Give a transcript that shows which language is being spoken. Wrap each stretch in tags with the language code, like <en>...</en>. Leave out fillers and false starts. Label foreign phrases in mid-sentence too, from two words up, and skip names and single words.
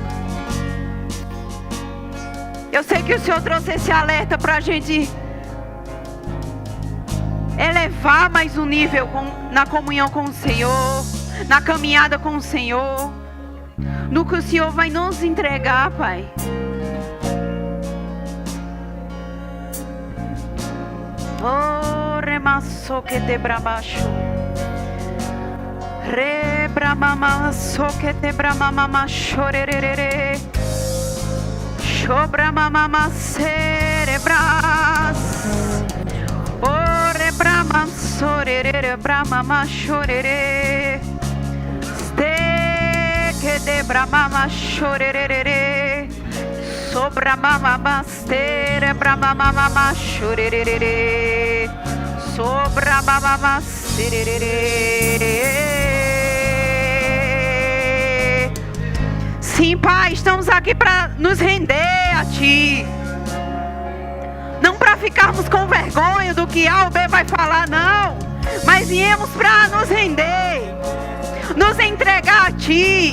<pt>Eu sei que o Senhor trouxe esse alerta para a gente elevar mais um nível na comunhão com o Senhor, na caminhada com o Senhor, no que o Senhor vai nos entregar, Pai. Oh, remasso que te brabaixo. Rebramamasso que te bramamama chorerere. Chobramamama cerebras. Oh, rebramasso rerere bramama chorere. Ste que te bramama chorerere. Sobra mamama stere bramamama chorerere. Sobra mamama sererere. Sim, Pai, estamos aqui para nos render a Ti. Não para ficarmos com vergonha do que A ou B vai falar, não. Mas viemos para nos render, nos entregar a Ti.</pt>